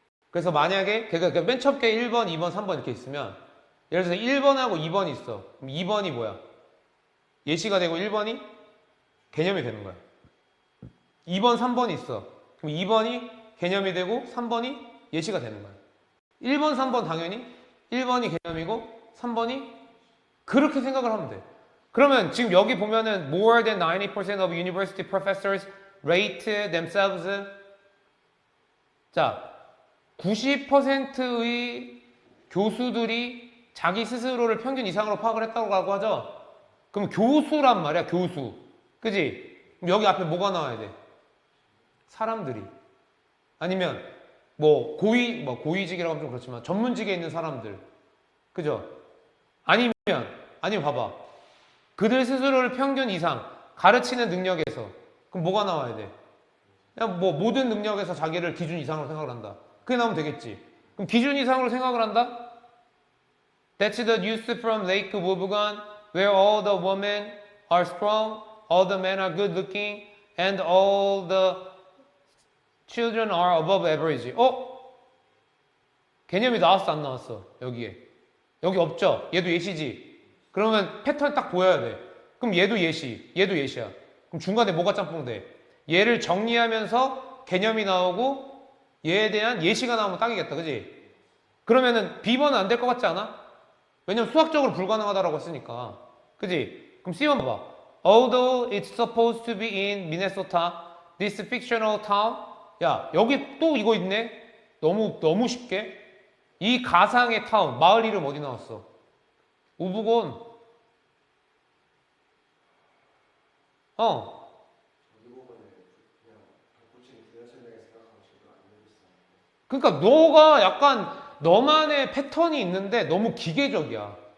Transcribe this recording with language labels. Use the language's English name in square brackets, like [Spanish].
[Korean] 그래서 만약에 그러니까 맨 첫 개 1번, 2번, 3번 이렇게 있으면 예를 들어서 1번하고 2번이 있어. 그럼 2번이 뭐야? 예시가 되고 1번이 개념이 되는 거야. 2번, 3번이 있어. 그럼 2번이 개념이 되고 3번이 예시가 되는 거야. 1번, 3번 당연히 1번이 개념이고 3번이 그렇게 생각을 하면 돼. 그러면 지금 여기 보면은 [English] more than 90% of university professors rate themselves. [Korean] 자, 90%의 교수들이 자기 스스로를 평균 이상으로 파악을 했다고 하죠. 그럼 교수란 말이야, 교수. 그지? 그럼 여기 앞에 뭐가 나와야 돼? 사람들이. 아니면 고위직이라고 하면 좀 그렇지만 전문직에 있는 사람들. 그죠? 아니면 봐봐. 그들 스스로를 평균 이상 가르치는 능력에서 그럼 뭐가 나와야 돼? 그냥 모든 능력에서 자기를 기준 이상으로 생각을 한다. 그게 나오면 되겠지. 그럼 기준 이상으로 생각을 한다? [English] That's the news from Lake Wobegon, where all the women are strong, all the men are good looking, and all the children are above average. [Korean] 개념이 나왔어, 안 나왔어? 여기에. 여기 없죠? 얘도 예시지. 그러면 패턴 딱 보여야 돼. 그럼 얘도 예시, 얘도 예시야. 그럼 중간에 뭐가 짬뽕 돼? 얘를 정리하면서 개념이 나오고 얘에 대한 예시가 나오면 딱이겠다. 그지? 그러면은 B번은 안 될 것 같지 않아? 왜냐면 수학적으로 불가능하다라고 했으니까. 그지? 그럼 C번 봐봐. [English] Although it's supposed to be in Minnesota, this fictional town. [Korean] 야, 여기 또 이거 있네? 너무 쉽게. 이 가상의 타운, 마을 이름 어디 나왔어? 우부곤. 그러니까 너가 약간 너만의 패턴이 있는데 너무 기계적이야.